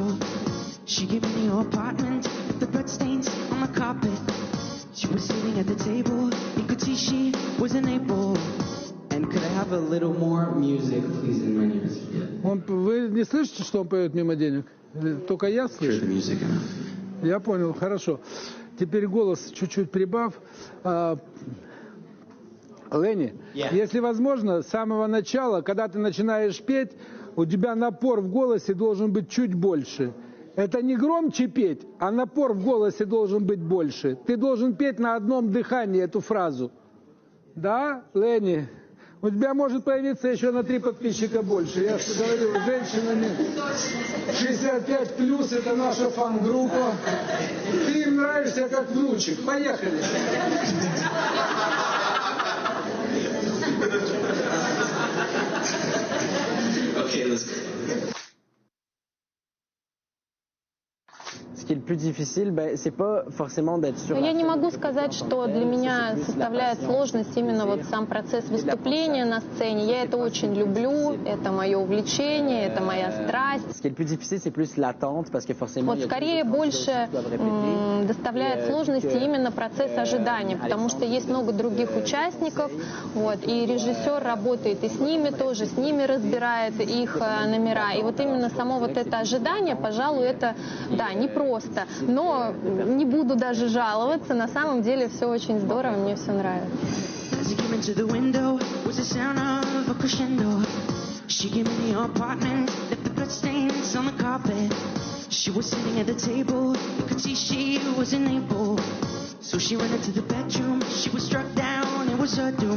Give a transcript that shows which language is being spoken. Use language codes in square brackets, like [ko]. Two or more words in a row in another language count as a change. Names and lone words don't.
[en] She gave me her apartment with the bloodstains on the carpet. She was sitting at the table. You could see she was unable. And could I have a little more music, please, in my ears? [ru] Вы не слышите, что он поет мимо денег? Только я слышу? Я понял, хорошо. Теперь голос чуть-чуть прибавь. Ленни, если возможно, с самого начала, когда ты начинаешь петь, у тебя напор в голосе должен быть чуть больше. Это не громче петь, а напор в голосе должен быть больше. Ты должен петь на одном дыхании эту фразу. Да, Ленни? У тебя может появиться еще на 3 подписчика больше. Я что говорил, женщинами 65 плюс, это наша фан-группа. Ты им нравишься как внучек. Поехали. [en] Okay, let's go. [fr] Ce qui est le plus difficile, c'est pas forcément d'être sur. [ru] Я не могу сказать, что для меня составляет сложность именно вот сам процесс выступления на сцене. Я это очень люблю, это мое увлечение, это моя страсть. [fr] Ce qui est le plus difficile, c'est plus l'attente, parce que forcément. [ru] Вот скорее больше доставляет сложности именно процесс ожидания, потому что есть много других участников, вот, и режиссер работает и с ними тоже, с ними разбирает их номера. И вот именно само вот это ожидание, пожалуй, это, да, непросто. Но не буду даже жаловаться, на самом деле все очень здорово, мне все нравится. [en] She was sitting at the table, you could see she was unable. So she went into the bedroom, she was struck down, it was her doom.